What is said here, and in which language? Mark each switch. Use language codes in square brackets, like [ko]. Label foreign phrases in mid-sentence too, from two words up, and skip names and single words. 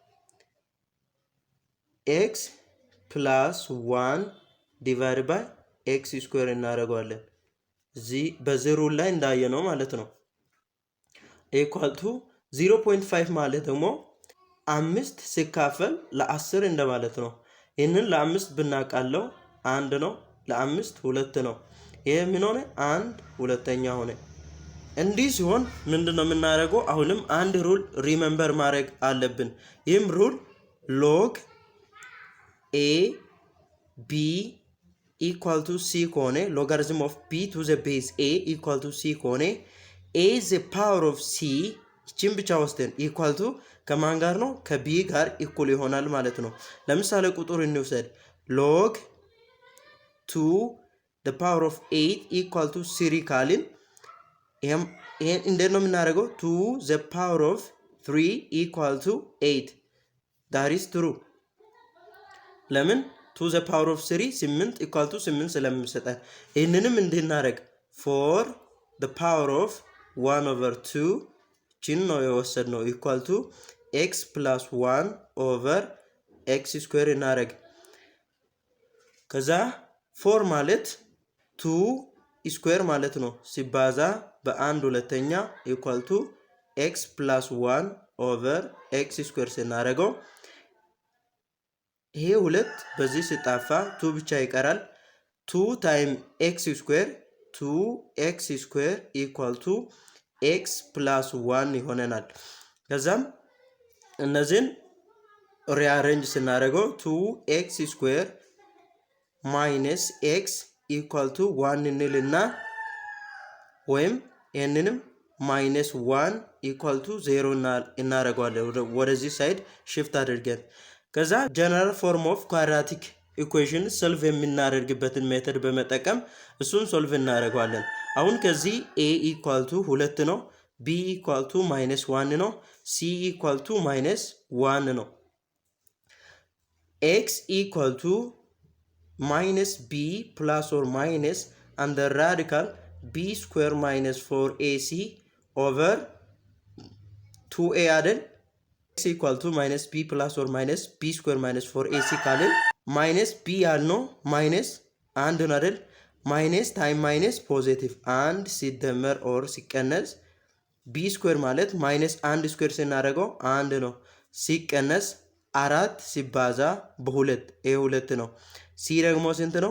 [en] x plus 1 divided by x square [am] እናደርገዋለን። እዚህ በዚህ ሩል ላይ እንዳየነው ማለት ነው። [en] equal to 0.5 [am] ማለት ደግሞ 5 ሲካፈል ለ10 እንደማለት ነው። ይህንን ለ5 ብናቃለው 1 ነው፣ ለ5 2 ነው። ይሄ ምን ሆነ? 1 ሁለተኛ ሆነ። እንዲህ ሲሆን ምንድነው የምናደርገው? አሁንም አንድ [en] rule remember [am] ማድረግ አለብን። ይህም ሩል [en] log a b equal to c [am] ከሆነ [en] logarithm of b to the base a equal to c [am] ከሆነ [en] a the power of c [am] እቺን ብቻ ወስደን [en] equal to [am] ከማን ጋር ነው? ከb ጋር እኩል ይሆናል ማለት ነው። ለምሳሌ ቁጥር እንውሰድ [en] log 2 the power of 8 equal to 3 [am] ካልን ይሄን እንዴት ነው የምናደርገው? [en] 2 the power of 3 equal to 8 that is true። [am] ለምን [en] 2 the power of 3 8 equal to 8 [am] ስለሚሰጠን ይህንንም እንድናደርግ [en] 4 the power of 1 over 2 [am] ቺን ነው የወሰድነው [en] equal to x plus 1 over x square [am] እናደርግ። ከዛ 4 ማለት [en] 2 square [am] ማለት ነው ሲባዛ በአንድ ሁለተኛ [en] equal to x plus 1 over x square [am] ስናደርገው ይሄ ሁለት በዚህ ሲጣፋ 2 ብቻ ይቀራል። 2 [en] times x square 2x square equal to x plus 1 [am] ይሆነናል። ከዛም እነዚህን ሪአሬንጅ ስናደርገው [en] 2x square minus x equal to [am] 1 እንልና ወይም ይሄንንም [en] minus 1 equal to 0 [am] እናደርገዋለን ወደዚህ [en] side shift [am] አድርገን። ከዛ [en] general form of quadratic equation solve [am] የምናደርግበትን ሜተድ በመጠቀም እሱን ሶልቭ እናደርገዋለን። አሁን ከዚህ [en] a equal to 2 [am] ነው፣ [en] b equal to minus 1 [am] ነው፣ [en] c equal to minus 1 [am] ነው። [en] x equal to minus b plus or minus under radical b square minus 4ac over 2a አይደል? x equal to minus b plus or minus b square minus 4ac ካልን minus b ያልነው minus [am] አንድ ነው አይደል? [en] minus time minus positive [am] አንድ ሲደመር or ሲቀነስ [en] b square [am] ማለት minus አንድ square ስናደርገው አንድ ነው ሲቀነስ 4 ሲባዛ በ2 ይሄ 2 ነው። c ደግሞ ስንት ነው?